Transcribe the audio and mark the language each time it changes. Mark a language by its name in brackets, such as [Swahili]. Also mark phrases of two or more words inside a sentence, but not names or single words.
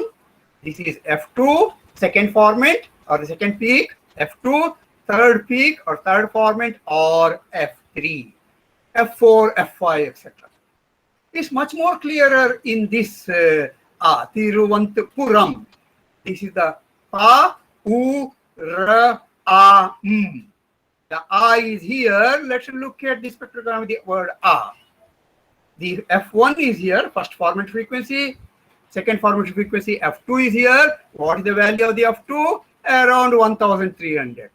[English] This is F2, second formant or the second peak. F2, third peak or third formant, or F3, F4, F5, etc. It's much more clearer in this Tiruvananthapuram. This is the pa, u, ra, a, m. The a is here. Let's look at the spectrogram with the word a. The F1 is here, first formant frequency. Second formant frequency F2 is here. What is the value of the F2? Around 1300.